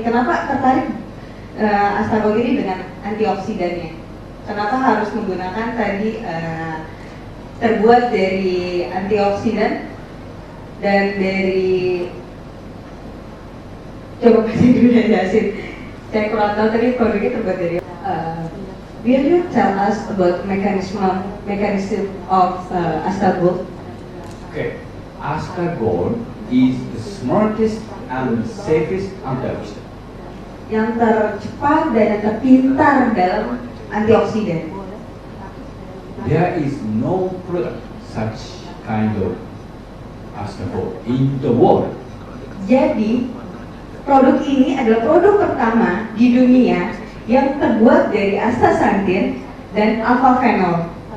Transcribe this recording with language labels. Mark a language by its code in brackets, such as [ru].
[id] Kenapa tertarik Astagol ini dengan antioksidannya? Kenapa harus menggunakan tadi terbuat dari antioksidan dan dari coba kasih dulu ya Yasin. Saya kurang tahu tadi produknya terbuat dari. [en] Will you tell us about mechanism of Astagol? Okay, Astagol is the smartest and safest antioxidant. [id] Yang tercepat dan yang terpintar dalam antioksidan. [en] There is no product such kind of Astagol in the world. [id] Jadi produk ini adalah produk pertama di dunia yang terbuat dari astaxanthin dan alpha-phenol.